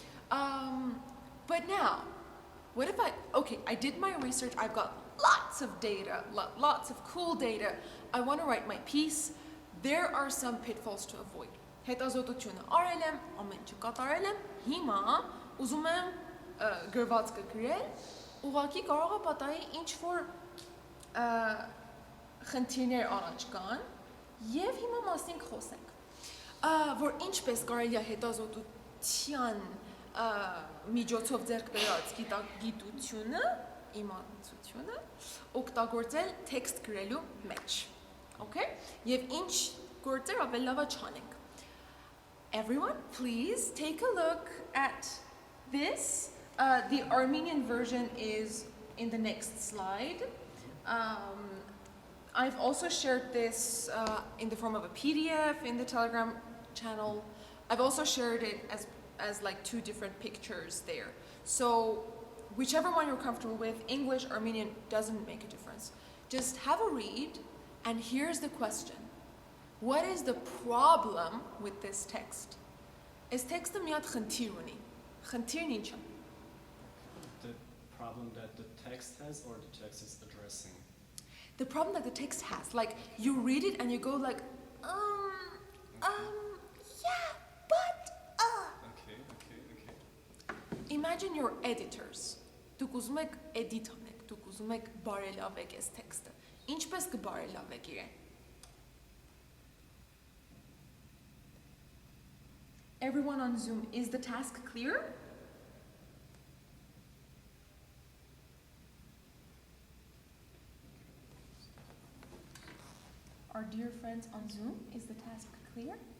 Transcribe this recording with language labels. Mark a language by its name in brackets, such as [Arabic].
[English] But now, what if I did my research, I've got lots of data, lots of cool data. I want to write my piece. There are some pitfalls to avoid. [Armenian] Հետազոտությունը արել եմ, ամեն ինչ կատարել եմ, հիմա ուզում եմ գրվածքը գրել, ուղղակի կարող է պատահի ինչ որ խնդիրներ առաջ կան, եւ հիմա մասին խոսենք, որ ինչպես կարելի է հետազոտության միջոցով ձեռք բերած գիտությունը, իմացությունը օգտագործել տեքստ գրելու մեջ, okay? Եվ ինչ գործեր ավելի լավ է չանենք. [English] Everyone, please take a look at this. The Armenian version is in the next slide. I've also shared this in the form of a PDF in the Telegram channel. I've also shared it as like 2 different pictures there. So whichever one you're comfortable with, English, Armenian, doesn't make a difference. Just have a read, and here's the question. What is the problem with this text? Is text the [Armenian] միատ խնդիր ունի? Խնդիրն ինչ է? [English] The problem that the text has or the text is addressing? The problem that the text has, like you read it and you go like, yeah, but, Okay. Imagine your editors. [Armenian] Դուք ուզում եք edit անեք, դուք ուզում եք բարելավեք այս տեքստը։ Ինչպես կբարելավեք իրեն? [English] Everyone on Zoom, is the task clear? Our dear friends on Zoom, is the task clear?